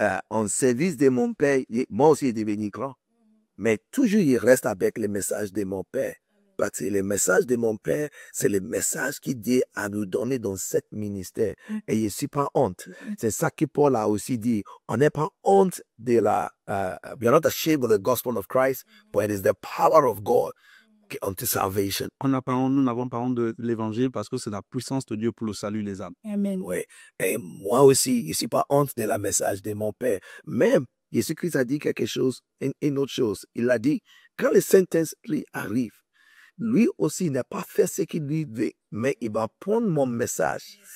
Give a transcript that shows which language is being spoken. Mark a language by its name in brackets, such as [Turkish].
[French] En service de mon Père, moi aussi, je suis devenu grand. Mais toujours, il reste avec le message de mon Père. Parce que le message de mon Père, c'est le message qu'il dit à nous donner dans ce ministère. Et je ne suis pas honte. C'est ça que Paul a aussi dit. On n'est pas honte de la... [English] we are not ashamed of the gospel of Christ, but it is the power of God unto salvation. [French] Nous n'avons pas honte de l'évangile parce que c'est la puissance de Dieu pour le salut des âmes. Amen. Oui. Et moi aussi, je ne suis pas honte de la message de mon Père. Même, Jésus-Christ a dit quelque chose, une autre chose. Il a dit, quand le Saint-Esprit arrive, lui aussi n'a pas fait ce qu'il lui veut, mais il va prendre mon message.